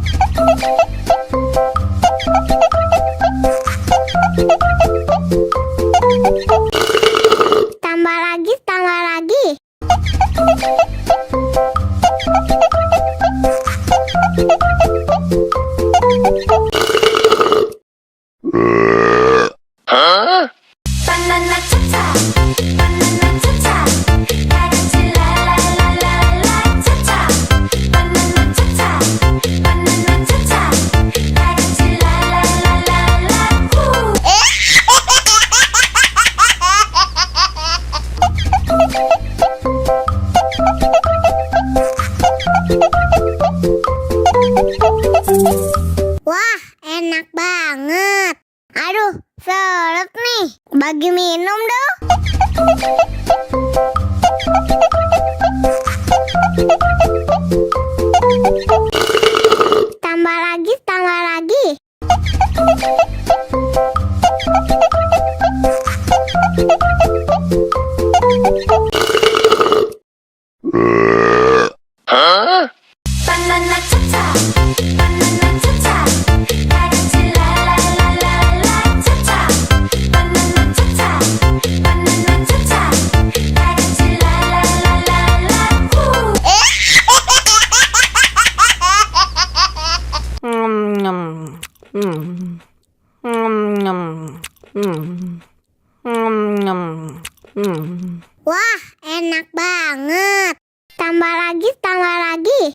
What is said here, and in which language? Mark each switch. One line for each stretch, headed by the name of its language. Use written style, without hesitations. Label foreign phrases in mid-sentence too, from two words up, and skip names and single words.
Indonesian: Tambah lagi, tambah lagi.
Korean: Banana cha-cha, banana cha-cha, 다같이 랄랄랄랄라 cha-cha. Banana cha-cha, banana cha-cha, 다같이 랄랄랄랄라 후.
Indonesian: Wah, enak banget. Aduh, seret nih. Bagi minum dong. Tambah lagi, tambah lagi.
Korean: Banana cha-cha, banana cha-cha, 다같이 랄랄랄랄라 cha-cha. Banana cha-cha, banana cha-cha, 다같이 랄랄랄랄라 후.
Indonesian: Wah, enak banget. Tambah lagi, tambah lagi.